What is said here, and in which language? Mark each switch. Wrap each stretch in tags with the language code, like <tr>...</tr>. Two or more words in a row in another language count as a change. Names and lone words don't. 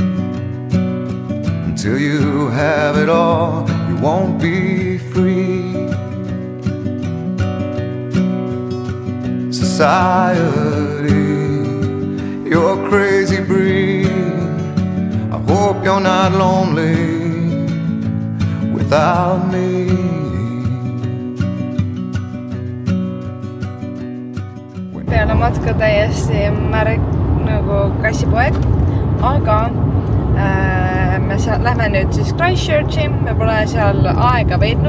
<en>Until you have it all, you won't be free. Society, you're a crazy breed. I hope you're not lonely without me.</en> <et>Peale matka täiesti märg nagu kassipoeg, aga me lähme nüüd siis Christchurchi, me pole seal aega veetnud</et>